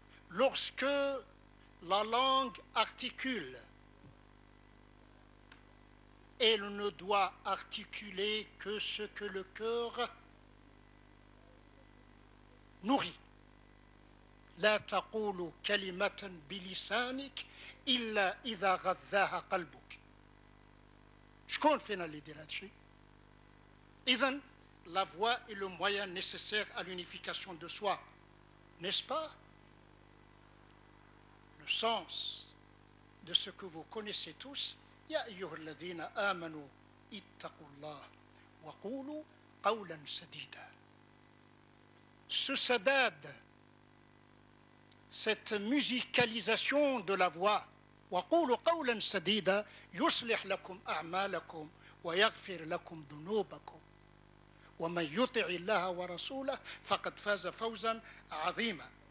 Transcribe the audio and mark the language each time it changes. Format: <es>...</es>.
<fr>Lorsque la langue articule, elle ne doit articuler que ce que le cœur nourrit.</fr> <ar>لا تقول كلمة بلسانك إلا إذا غذاها قلبك. شكون فينا اللي يدير هذا الشيء؟ إذن</ar> <fr>la voix est le moyen nécessaire à l'unification de soi, n'est-ce pas? Le sens de ce que vous connaissez tous.</fr> <ar>يا أيها الذين آمنوا اتقوا الله وقولوا قولا سديدا.</ar> <fr>Ce sadad, cette musicalisation de la voix,</fr> <ar>وقولوا قولا سديدا يصلح لكم أعمالكم ويغفر لكم ذنوبكم ومن يطع الله ورسوله فقد فاز فوزا عظيما.</ar>